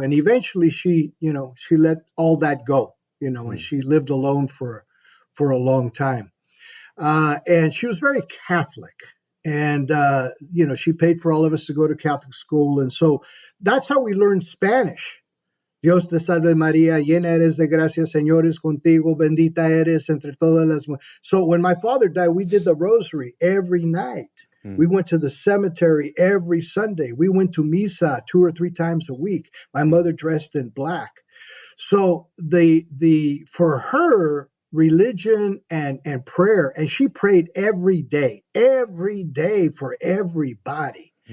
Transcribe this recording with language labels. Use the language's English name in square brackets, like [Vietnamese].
[English] And eventually she let all that go, and she lived alone for a long time. And she was very Catholic. And, she paid for all of us to go to Catholic school. And so that's how we learned Spanish. [Spanish] Dios te salve María, llena eres de gracia, Señor es contigo, bendita eres entre todas las mujeres. [English] So when my father died, we did the rosary every night. We went to the cemetery every Sunday. We went to misa 2 or 3 times a week. My mother dressed in black. So for her, religion and prayer, and she prayed every day for everybody.